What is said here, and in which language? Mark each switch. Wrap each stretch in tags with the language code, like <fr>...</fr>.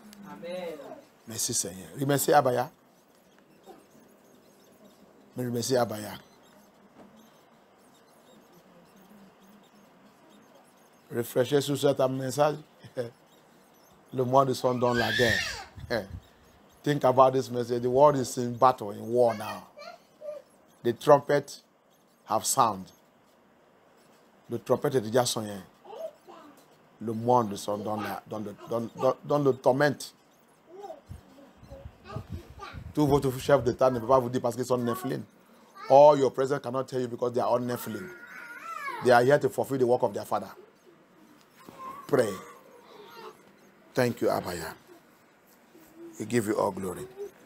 <fr>Amen. Merci Seigneur. Remercie Abaya. Remercie Abaya. Réfléchissez sur cet message. Le mois de son dans la guerre.</fr> <en>Think about this message. The world is in battle, in war now. The trumpet have sound.</en> <fr>Le trompette est déjà sonné. Le monde sont dans le torment. Tous votre chefs d'État ne peuvent pas vous dire parce qu'ils sont Nephilim.</fr> <en>All your presidents cannot tell you because they are all Nephilim. They are here to fulfill the work of their father. Pray. Thank you, Abaya. We give you all glory.</en>